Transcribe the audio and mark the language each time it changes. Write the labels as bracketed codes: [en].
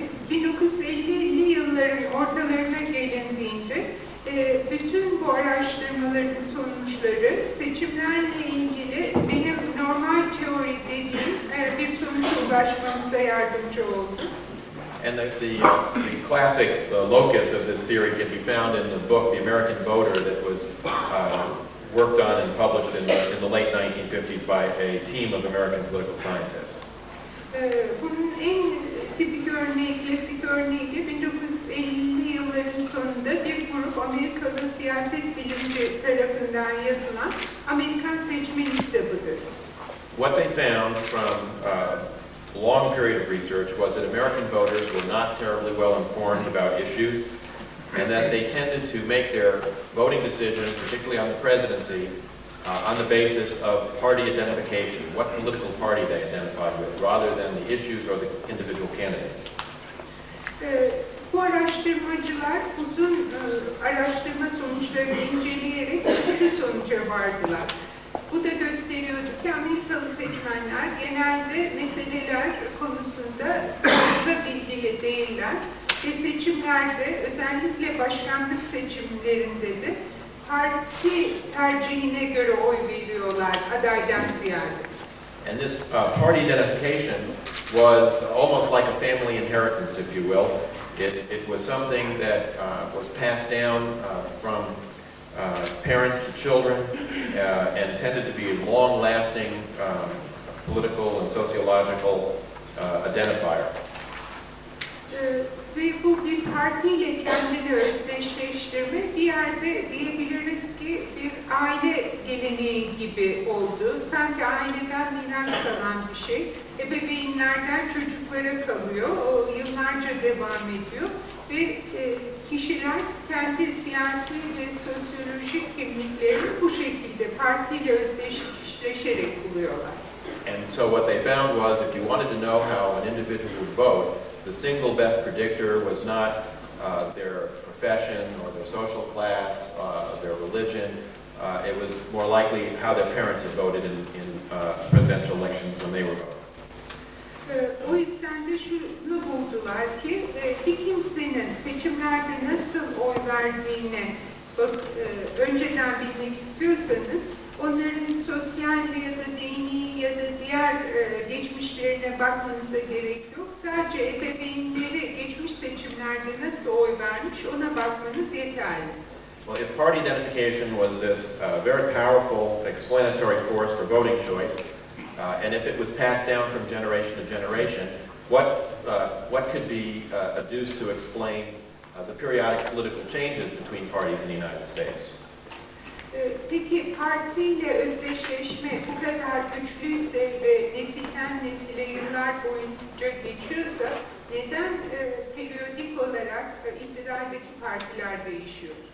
[tr] 1950'li yılların ortalarına gelindiğinde bütün bu araştırmaların sonuçları seçimlerle ilgili benim normal teori dediğim bir sonuca ulaşmamıza yardımcı oldu. [en] And the classic locus of this theory can be found in the book The American Voter that was worked on and published in the late 1950s by a team of American political scientists. [tr] Bunun en tipik örneği, klasik örneği de 1950'li yılların sonunda bir grup Amerikalı siyaset bilimci tarafından yazılan Amerikan Seçmeni kitabıdır. [en] What they found from a long period of research was that American voters were not terribly well informed about issues, and that they tended to make their voting decisions, particularly on the presidency, on the basis of party identification, what political party they identified with, rather than the issues or the individual candidates. [tr] Bu araştırmacılar uzun araştırma sonuçlarını inceleyerek şu sonuca vardılar. Bu da gösteriyordu ki Amerikalı seçmenler genelde meseleler konusunda fazla bilgili değiller ve seçimlerde, özellikle başkanlık seçimlerinde de parti tercihine göre oy veriyorlar adaydan ziyade. [en] And this party identification was almost like a family inheritance, if you will. It was something that was passed down from parents to children and tended to be a long-lasting political and sociological identifier. [tr] Ve bu bir partiyle kendini özdeşleştirme bir yerde diyebiliriz ki bir aile geleneği gibi oldu. Sanki aileden miras kalan bir şey. Ebeveynlerden çocuklara kalıyor. O yıllarca devam ediyor. Ve kişiler kendi siyasi ve sosyolojik kimliklerini bu şekilde partiyle özdeşleşerek buluyorlar. [en] And so what they found was if you wanted to know how an individual would vote, the single best predictor was not their profession or their social class, their religion. It was more likely how their parents had voted in presidential elections when they were voting. [tr] O yüzden de şunu buldular ki bir kimsenin seçimlerde nasıl oy verdiğini önceden bilmek istiyorsanız onların sosyal ya da dini ya da diğer geçmişlerine bakmanıza gerek yok. Sadece ebeveynleri geçmiş seçimlerde nasıl oy vermiş ona bakmanız yeterli. [en] Well, if party identification was this very powerful explanatory force for voting choice, and if it was passed down from generation to generation, what could be adduced to explain the periodic political changes between parties in the United States? [tr] Peki partiyle özdeşleşme bu kadar güçlüyse ve nesilden nesile yıllar boyunca geçiyorsa neden periyodik olarak iktidardaki partiler değişiyor?